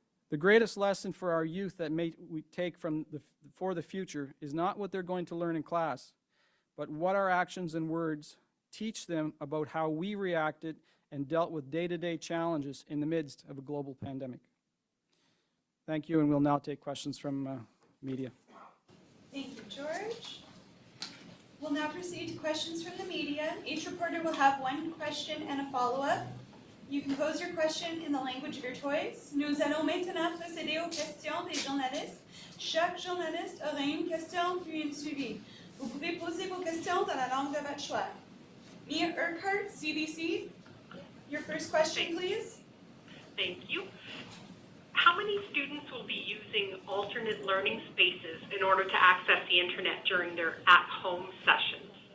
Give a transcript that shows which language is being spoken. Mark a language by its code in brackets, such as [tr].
[en] The greatest lesson for our youth that we take for the future is not what they're going to learn in class, but what our actions and words teach them about how we reacted and dealt with day-to-day challenges in the midst of a global pandemic. Thank you, and we'll now take questions from media. Thank you, George. We'll now proceed to questions from the media. Each reporter will have one question and a follow-up. You can pose your question in the language of your choice. [fr] Nous allons maintenant procéder aux questions des journalistes. Chaque journaliste aura une question puis une suivie. Vous pouvez poser vos questions dans la langue de votre choix. [en] Mia Urquhart, CBC. Your first question, please. Thank you. How many students will be using alternate learning spaces in order to access the internet during their at-home sessions?